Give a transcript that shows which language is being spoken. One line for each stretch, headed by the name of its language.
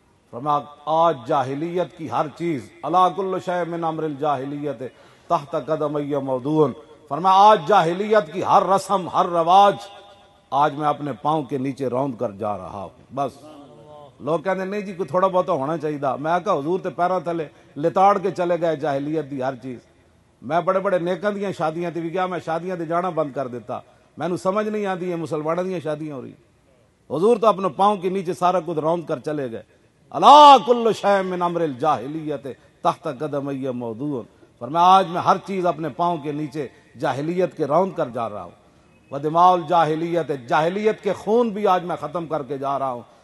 Urdu: فرمایا آج جاہلیت کی ہر چیز،
Arabic: الا کل شیء من امر الجاہلیت تحت قدمی موضوع.
Urdu: فرمایا آج جاہلیت کی ہر رسم، ہر رواج آج میں اپنے پاؤں کے نیچے روند کر جا رہا ہوں. بس لوگ کہتے ہیں نہیں جی کوئی تھوڑا بہت ہونا چاہیے.
Punjabi: میں کہا حضور تے پیروں تھلے لتاڑ کے چلے گئے جاہلیت دی ہر چیز. میں بڑے بڑے نیکاں دیاں شادیاں تے بھی گیا، میں شادیاں تے جانا بند کر دیتا. مینوں سمجھ نہیں آتی یہ مسلمانوں دیاں شادیاں ہو رہی.
Urdu: حضور تو اپنے پاؤں کے نیچے سارا کچھ روند کر چلے گئے.
Arabic: الا کل شیء من امر الجاہلیت تحت قدمی موضوع.
Urdu: فرمایا آج میں ہر چیز اپنے پاؤں کے نیچے جاہلیت کے روند کر جا رہا ہوں.
Arabic: ودماء الجاہلیت،
Urdu: جاہلیت کے خون بھی آج میں ختم کر کے جا رہا ہوں.